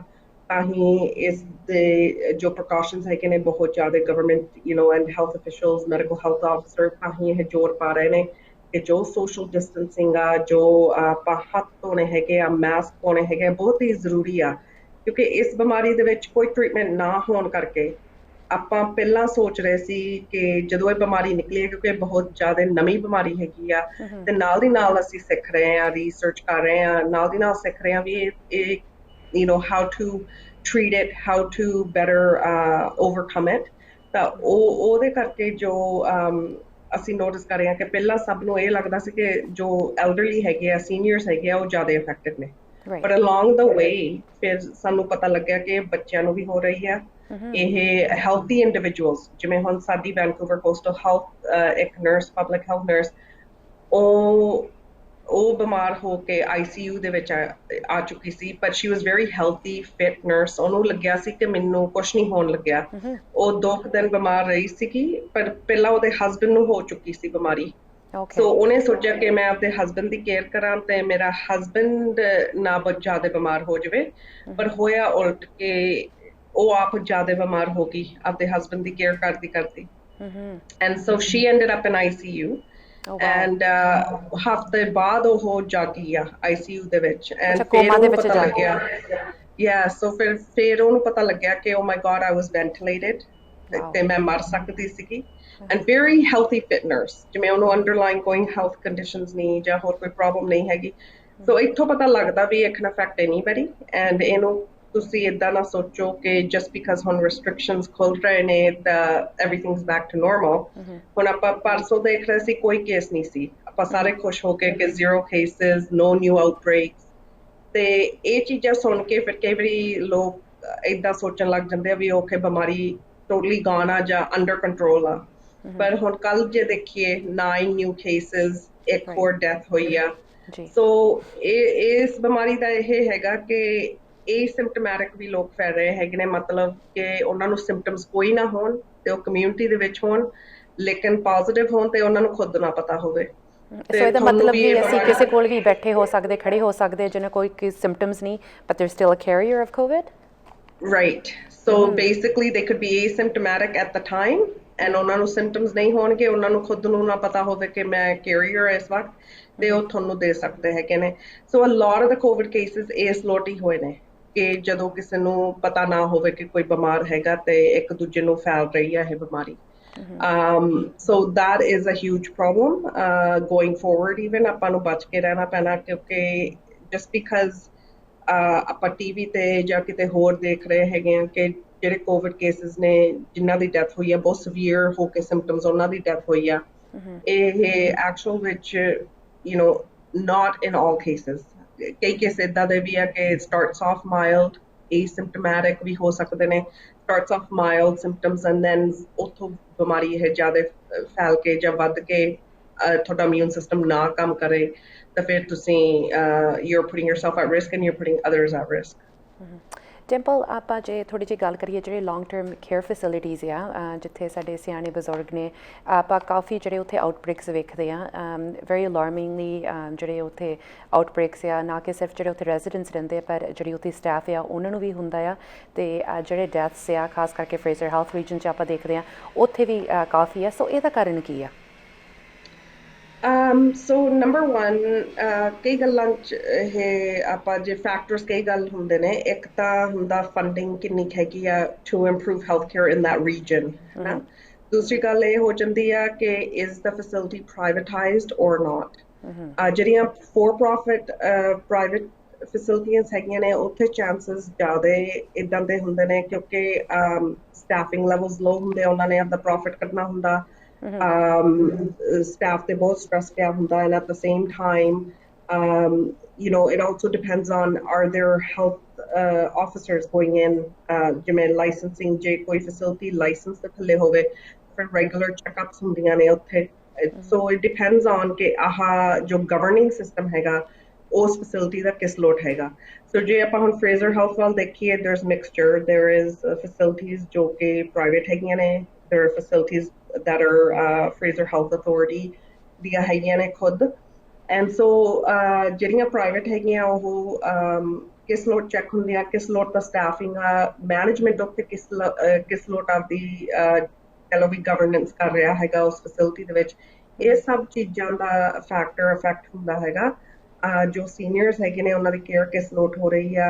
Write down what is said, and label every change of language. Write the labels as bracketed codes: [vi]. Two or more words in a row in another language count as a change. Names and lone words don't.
[pa] ਤਾਂ ਹੀ ਇਸ ਦੇ ਜੋ ਪ੍ਰੀਕਾਸ਼ਨਸ ਹੈਗੇ ਨੇ ਬਹੁਤ ਜ਼ਿਆਦਾ [en] government and health officials, medical health officer [pa] ਤਾਂ ਹੀ ਇਹ ਜ਼ੋਰ ਪਾ ਰਹੇ ਨੇ ਕਿ ਜੋ [en] social distancing [pa] ਆ, ਜੋ ਆਪਾਂ ਹੱਥ ਧੋਣੇ ਹੈਗੇ ਆ, ਮਾਸਕ ਪਾਉਣੇ ਹੈਗੇ ਆ, ਬਹੁਤ ਹੀ ਜ਼ਰੂਰੀ ਆ. ਕਿਉਂਕਿ ਇਸ ਬਿਮਾਰੀ ਦੇ ਵਿੱਚ ਕੋਈ ਟ੍ਰੀਟਮੈਂਟ ਨਾ ਹੋਣ ਕਰਕੇ ਆਪਾਂ ਪਹਿਲਾਂ ਸੋਚ ਰਹੇ ਸੀ ਕਿ ਜਦੋਂ ਇਹ ਬਿਮਾਰੀ ਨਿਕਲੀ ਹੈ ਕਿਉਂਕਿ ਬਹੁਤ ਜ਼ਿਆਦਾ ਨਵੀਂ ਬਿਮਾਰੀ ਹੈਗੀ ਆ ਤੇ ਨਾਲ ਦੀ ਨਾਲ ਅਸੀਂ ਸਿੱਖ ਰਹੇ ਹਾਂ, ਰਿਸਰਚ ਕਰ ਰਹੇ ਹਾਂ, ਨਾਲ ਦੀ ਨਾਲ ਸਿੱਖ ਰਹੇ ਹਾਂ ਵੀ ਇਹ [en] how to treat it, how to better overcome it. [pa] ਤਾਂ ਉਹਦੇ ਕਰਕੇ ਜੋ ਅਸੀਂ ਨੋਟਿਸ ਕਰ ਰਹੇ ਹਾਂ ਕਿ ਪਹਿਲਾਂ ਸਭ ਨੂੰ ਇਹ ਲੱਗਦਾ ਸੀ ਕਿ ਜੋ ਐਲਡਰਲੀ ਹੈਗੇ ਆ, ਸੀਨੀਅਰਸ ਹੈਗੇ ਆ, ਉਹ ਜ਼ਿਆਦਾ ਇਫੈਕਟਡ ਨੇ, ਪਰ [en] along the way [pa] ਫਿਰ ਸਾਨੂੰ ਪਤਾ ਲੱਗਿਆ ਕਿ ਬੱਚਿਆਂ ਨੂੰ ਵੀ ਹੋ ਰਹੀ ਆ. ਇਹ [en] healthy individuals [pa] ਜਿਵੇਂ ਹੁਣ ਸਾਡੀ ਵੈਨਕੂਵਰ ਕੋਸਟਲ ਹੈਲਥ ਇੱਕ ਨਰਸ, [en] public health nurse, [pa] ਉਹ ਬਿਮਾਰ ਹੋ ਕੇ ICU ਦੇ ਵਿੱਚ ਆ ਚੁੱਕੀ ਸੀ, [en] but she was very healthy, fit nurse. [pa] ਉਹਨੂੰ ਲੱਗਿਆ ਸੀ ਕਿ ਮੈਨੂੰ ਕੁਛ ਨਹੀਂ ਹੋਣ ਲੱਗਿਆ. ਉਹ 2 ਦਿਨ ਬਿਮਾਰ ਰਹੀ ਸੀਗੀ ਪਰ ਪਹਿਲਾਂ ਉਹਦੇ ਹਸਬੈਂਡ ਨੂੰ ਹੋ ਚੁੱਕੀ ਸੀ ਬਿਮਾਰੀ. ਸੋ ਉਹਨੇ ਸੋਚਿਆ ਕਿ ਮੈਂ ਆਪਣੇ ਹਸਬੈਂਡ ਦੀ ਕੇਅਰ ਕਰਾਂ ਤੇ ਮੇਰਾ ਹਸਬੈਂਡ ਨਾ ਬਹੁਤ ਜ਼ਿਆਦਾ ਬਿਮਾਰ ਹੋ ਜਾਵੇ, ਪਰ ਹੋਇਆ ਉਲਟ ਕਿ ਉਹ ਆਪ ਜ਼ਿਆਦਾ ਬਿਮਾਰ ਹੋ ਗਈ ਆਪਣੇ ਹਸਬੈਂਡ ਦੀ ਕੇਅਰ ਕਰਦੀ ਕਰਦੀ. [en] and so she ended up in ICU. [pa] ਐਂਡ ਹਫ਼ਤੇ ਬਾਅਦ ਉਹ ਜਾਗੀ ਆ ICU ਦੇ ਵਿੱਚ, ਐਂਡ ਫਿਰ ਉਹਨੂੰ ਪਤਾ ਲੱਗਿਆ ਸੋ ਫਿਰ ਉਹਨੂੰ ਪਤਾ ਲੱਗਿਆ ਕਿ [en] oh my God, I was ventilated [pa] ਤੇ ਮੈਂ ਮਰ ਸਕਦੀ ਸੀਗੀ. [en] and very healthy fit nurse, [pa] ਜਿਵੇਂ ਉਹਨੂੰ underlying ਕੋਈ [en] health conditions [pa] ਨਹੀਂ ਜਾਂ ਹੋਰ ਕੋਈ problem ਨਹੀਂ ਹੈਗੀ. so ਇੱਥੋਂ ਪਤਾ ਲੱਗਦਾ ਵੀ [en] it can affect anybody and [pa] ਇਹਨੂੰ ਤੁਸੀਂ ਇਦਾਂ ਨਾ ਸੋਚੋ ਕਿ [en] just because [pa] ਹੁਣ restrictions ਖੁੱਲ ਰਹੇ ਨੇ ਤਾਂ [en] everything's back to normal। [pa] ਹੁਣ ਆਪਾਂ ਪਰਸੋਂ ਦੇਖ ਰਹੇ ਸੀ ਕੋਈ ਕੇਸ ਨਹੀਂ ਸੀ, ਆਪਾਂ ਸਾਰੇ ਖੁਸ਼ ਹੋ ਕੇ ਕਿ [en] zero cases, no new outbreaks। [pa] ਤੇ ਇਹ ਚੀਜ਼ਾਂ ਸੁਣ ਕੇ ਫਿਰ ਕਈ ਵਾਰੀ ਲੋਕ ਏਦਾਂ ਸੋਚਣ ਲੱਗ ਜਾਂਦੇ ਆ ਵੀ ਓਕੇ ਬਿਮਾਰੀ [en] totally gone [pa] ਆ ਜਾਂ [en] under control [pa] ਆ। ਪਰ ਹੁਣ ਕੱਲ ਜੇ ਦੇਖੀਏ 9 [en] new cases, [pa] ਇੱਕ [en] ਰਾਈਟ [pa] ਹੋਰ ਡੈਥ ਹੋਈ ਆ। ਜੀ ਸੋ ਇਸ ਬਿਮਾਰੀ ਦਾ ਇਹ ਹੈਗਾ ਕਿ ਏਸਿਮਟਮੈਟਿਕ ਵੀ ਲੋਕ ਫੈਲ ਰਹੇ ਹੈਗੇ ਨੇ, ਮਤਲਬ ਕਿ ਉਹਨਾਂ ਨੂੰ ਸਿੰਪਟਮਸ ਕੋਈ ਨਾ ਹੋਣ ਤੇ ਉਹ ਕਮਿਊਨਿਟੀ ਦੇ ਵਿੱਚ ਹੋਣ, ਲੇਕਿਨ ਪੋਜ਼ਿਟਿਵ ਹੋਣ ਤੇ ਉਹਨਾਂ ਨੂੰ ਖੁਦ ਨਾ ਪਤਾ ਹੋਵੇ। ਸੋ ਤੇ ਇਹਦਾ ਤੁਹਾਨੂੰ ਮਤਲਬ ਵੀ ਵੀ ਇਹ ਅਸੀਂ ਬਿਮਾਰੀ ਕਿਸੇ ਕੋਲ ਵੀ ਬੈਠੇ ਹੋ ਸਕਦੇ, ਖੜੇ ਹੋ ਸਕਦੇ, ਜਿਹਨਾਂ ਕੋਈ ਸਿੰਪਟਮਸ ਨਹੀਂ, [en] but they're still a carrier of COVID. Right. So basically they could be asymptomatic at the time and [pa] ਉਹਨਾਂ ਨੂੰ symptoms ਨਹੀਂ ਹੋਣਗੇ, ਉਹਨਾਂ ਨੂੰ ਖੁਦ ਨੂੰ ਨਾ ਪਤਾ ਹੋਵੇ ਕਿ ਮੈਂ carrier ਇਸ ਵਕਤ, ਤੇ ਉਹ ਤੁਹਾਨੂੰ ਦੇ ਸਕਦੇ ਹੈਗੇ ਨੇ। [en] So a lot of the COVID cases [pa] ਇਸ ਲੋਟ ਹੀ ਹੋਏ ਨੇ ਕਿ ਜਦੋਂ ਕਿਸੇ ਨੂੰ ਪਤਾ ਨਾ ਹੋਵੇ ਕਿ ਕੋਈ ਬਿਮਾਰ ਹੈਗਾ ਤੇ ਇੱਕ ਦੂਜੇ ਨੂੰ ਫੈਲ ਰਹੀ ਹੈ ਇਹ ਬਿਮਾਰੀ। [en] So that is a huge problem going forward even [pa] ਆਪਾਂ ਨੂੰ ਬਚ ਕੇ ਰਹਿਣਾ ਪੈਣਾ ਕਿਉਂਕਿ [en] just because [pa] ਆਪਾਂ ਟੀਵੀ ਤੇ ਜਾਂ ਕਿਤੇ ਹੋਰ ਦੇਖ ਰਹੇ ਹੈਗੇ ਆ ਕਿ ਜਿਹੜੇ ਕੋਵਿਡ ਕੇਸਿਸ ਨੇ ਜਿਨ੍ਹਾਂ ਦੀ ਡੈਥ ਹੋਈ ਆ ਬਹੁਤ ਸਵੀਅਰ ਹੋ ਕੇ ਸਿੰਪਟਮਸ ਉਹਨਾਂ ਦੀ ਡੈਥ ਹੋਈ ਆ, ਇਹ ਐਕਚੁਅਲ ਵਿੱਚ [en] not in all cases। [pa] ਕਈ ਕੇਸ ਇਦਾਂ ਦੇ ਵੀ ਆ ਕਿ [en] starts off mild, asymptomatic [pa] ਵੀ ਹੋ ਸਕਦੇ ਨੇ, [en] starts off mild symptoms and then [pa] ਉੱਥੋਂ ਬਿਮਾਰੀ ਇਹ ਜ਼ਿਆਦਾ ਫੈਲ ਕੇ ਜਾਂ ਵੱਧ ਕੇ ਤੁਹਾਡਾ ਇਮਿਊਨ ਸਿਸਟਮ ਨਾ ਕੰਮ ਕਰੇ ਤਾਂ ਫਿਰ ਤੁਸੀਂ [en] you're putting yourself at risk [pa] and you're putting others at risk। ਡਿੰਪਲ, ਆਪਾਂ ਜੇ ਥੋੜ੍ਹੀ ਜਿਹੀ ਗੱਲ ਕਰੀਏ ਜਿਹੜੇ [en] long term care facilities [pa] ਆ ਜਿੱਥੇ ਸਾਡੇ ਸਿਆਣੇ ਬਜ਼ੁਰਗ ਨੇ, ਆਪਾਂ ਕਾਫੀ ਜਿਹੜੇ ਉੱਥੇ ਆਊਟਬ੍ਰੇਕਸ ਵੇਖਦੇ ਆ, [en] very alarmingly [pa] ਜਿਹੜੇ ਉੱਥੇ ਆਊਟਬ੍ਰੇਕਸ ਆ, ਨਾ ਕਿ ਸਿਰਫ ਜਿਹੜੇ ਉੱਥੇ ਰੈਜ਼ੀਡੈਂਟਸ ਰਹਿੰਦੇ ਆ ਪਰ ਜਿਹੜੀ ਉੱਥੇ ਸਟਾਫ ਆ ਉਹਨਾਂ ਨੂੰ ਵੀ ਹੁੰਦਾ ਆ, ਅਤੇ ਜਿਹੜੇ ਡੈਥਸ ਆ ਖਾਸ ਕਰਕੇ ਫਰੇਜ਼ਰ ਹੈਲਥ ਰੀਜਨ 'ਚ ਆਪਾਂ ਦੇਖਦੇ ਹਾਂ ਉੱਥੇ ਵੀ ਕਾਫੀ ਆ। ਸੋ ਇਹਦਾ ਕਾਰਨ ਕੀ ਆ? [en] So number one, [pa] ਕਈ ਗੱਲਾਂ 'ਚ ਇਹ ਆਪਾਂ ਜੇ ਫੈਕਟਰਸ ਕਈ ਗੱਲ ਹੁੰਦੇ ਨੇ, ਇੱਕ ਤਾਂ ਹੁੰਦਾ ਫੰਡਿੰਗ ਕਿੰਨੀ ਕੁ ਹੈਗੀ ਆ [en] to improve healthcare in that region, [pa] ਹਨਾ। ਦੂਸਰੀ ਗੱਲ ਇਹ ਹੋ ਜਾਂਦੀ ਆ ਕਿ [en] is the facility privatized or not। [pa] ਜਿਹੜੀਆਂ [en] for profit private facilities [pa] ਹੈਗੀਆਂ ਨੇ ਉੱਥੇ ਚਾਂਸਸ ਜ਼ਿਆਦਾ ਇਦਾਂ ਦੇ ਹੁੰਦੇ ਨੇ ਕਿਉਂਕਿ [en] staffing levels [pa] ਲੋ ਹੁੰਦੇ, ਉਹਨਾਂ ਨੇ ਆਪਦਾ ਪ੍ਰੋਫਿਟ ਕੱਢਣਾ ਹੁੰਦਾ, staff ਤੇ ਬਹੁਤ stress ਪਿਆ ਹੁੰਦਾ, [en] and at the same time it also depends on are there health officers going in, [pa] ਜਿਵੇਂ licensing ਜੇ ਕੋਈ facility license ਦੇ ਥੱਲੇ ਹੋਵੇ ਫਿਰ [en] regular checkups [pa] ਹੁੰਦੀਆਂ ਨੇ ਉੱਥੇ। [en] So it depends on [pa] ਕਿ ਆਹ ਜੋ [en] governing system [pa] ਹੈਗਾ ਉਸ facility ਦਾ ਕਿਸ ਲੋਟ ਹੈਗਾ। So ਜੇ ਆਪਾਂ ਹੁਣ Fraser Health ਵੱਲ ਦੇਖੀਏ, [en] there's mixture, there is facilities [pa] ਜੋ ਕਿ private ਹੈਗੀਆਂ ਨੇ, [en] there are facilities that are Fraser Health Authority [pa] ਦੀਆਂ ਹੈਗੀਆਂ ਨੇ ਖੁਦ, [en] and so [pa] ਜਿਹੜੀਆਂ private ਹੈਗੀਆਂ ਉਹ ਕਿਸ ਲੋਟ ਚੈੱਕ ਹੁੰਦੀਆਂ, ਕਿਸ ਲੋਟ ਦਾ ਸਟਾਫਿੰਗ ਆ, ਮੈਨੇਜਮੈਂਟ ਉੱਤੇ ਕਿਸ ਲੋਟ ਆਪਦੀ ਕਹਿ ਲਓ ਵੀ ਗਵਰਨੈਂਸ ਕਰ ਰਿਹਾ ਹੈਗਾ ਉਸ ਫੈਸਿਲਿਟੀ ਦੇ ਵਿੱਚ, ਇਹ ਸਭ ਚੀਜ਼ਾਂ ਦਾ ਫੈਕਟਰ ਇਫੈਕਟ ਹੁੰਦਾ ਹੈਗਾ ਜੋ ਸੀਨੀਅਰਸ ਹੈਗੇ ਨੇ ਉਹਨਾਂ ਦੀ ਕੇਅਰ ਕਿਸ ਲੋਟ ਹੋ ਰਹੀ ਆ।